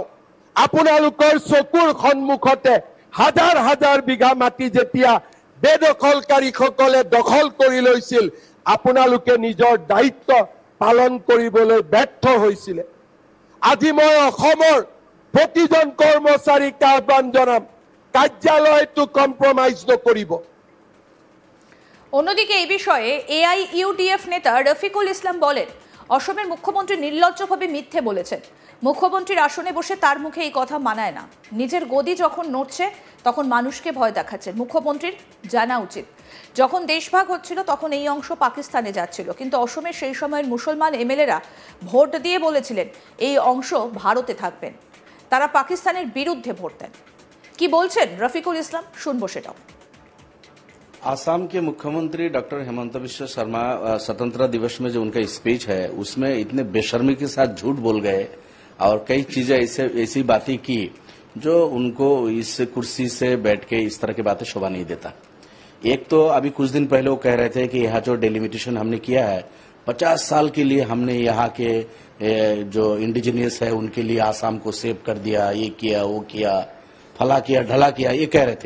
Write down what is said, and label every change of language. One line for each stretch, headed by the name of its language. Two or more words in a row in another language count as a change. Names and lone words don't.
Assamese: আপোনালোকৰ চকুৰ সন্মুখতে হাজাৰ হাজাৰ বিঘা মাটি যেতিয়া বেদখলকাৰীসকলে দখল কৰি লৈছিল, আপোনালোকে নিজৰ দায়িত্ব পালন কৰিবলৈ ব্যৰ্থ হৈছিলে। আজি মই অসমৰ প্ৰতিজন কৰ্মচাৰীক আহ্বান জনাম, কাৰ্যালয়টো কম্প্ৰমাইজ নকৰিব।
Bangla: অন্যদিকে এই বিষয়ে এআইইউডিএফ নেতা রফিকুল ইসলাম বলেন, অসমের মুখ্যমন্ত্রী নির্লজ্জভাবে মিথ্যে বলেছেন। মুখ্যমন্ত্রীর আসনে বসে তার মুখে এই কথা মানায় না। নিজের গদি যখন নড়ছে তখন মানুষকে ভয় দেখাচ্ছেন। মুখ্যমন্ত্রীর জানা উচিত, যখন দেশভাগ হচ্ছিল তখন এই অংশ পাকিস্তানে যাচ্ছিল, কিন্তু অসমের সেই সময়ের মুসলমান এমএলএরা ভোট দিয়ে বলেছিলেন এই অংশ ভারতে থাকবেন। তারা পাকিস্তানের বিরুদ্ধে ভোট দেন। কি বলছেন রফিকুল ইসলাম, শুনবো সেটাও।
Hindi: आसाम के मुख्यमंत्री डॉक्टर हेमंत बिश्व शर्मा स्वतंत्रता दिवस में जो उनका स्पीच है उसमें इतने बेशर्मी के साथ झूठ बोल गए और कई चीजें ऐसी बातें की जो उनको इस कुर्सी से बैठ के इस तरह की बातें शोभा नहीं देता। एक तो अभी कुछ दिन पहले वो कह रहे थे कि यहाँ जो डेलिमिटेशन हमने किया है 50 साल के लिए हमने यहाँ के जो इंडिजिनियस है उनके लिए आसाम को सेव कर दिया, ये किया वो किया, फला किया ढला किया, ये कह रहे थे।